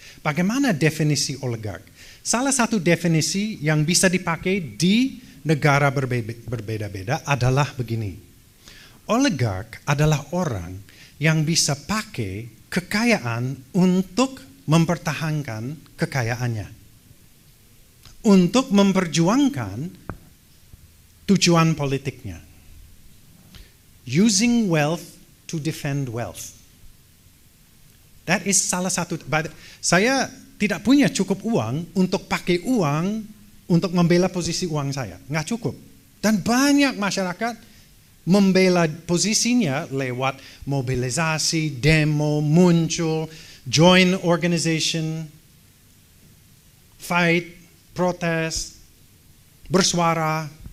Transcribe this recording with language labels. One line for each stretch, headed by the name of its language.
Indonesian: Bagaimana definisi oligark? Salah satu definisi yang bisa dipakai di negara berbeda-beda adalah begini. Oligark adalah orang yang bisa pakai kekayaan untuk mempertahankan kekayaannya. Untuk memperjuangkan tujuan politiknya.
English: Using wealth to defend wealth. That is
Indonesian: salah satu. Saya tidak punya cukup uang untuk pakai uang untuk membela posisi uang saya. Nggak cukup. Dan banyak masyarakat membela posisinya lewat mobilisasi, demo, muncul,
English: join organization, fight,
Indonesian: protes, bersuara.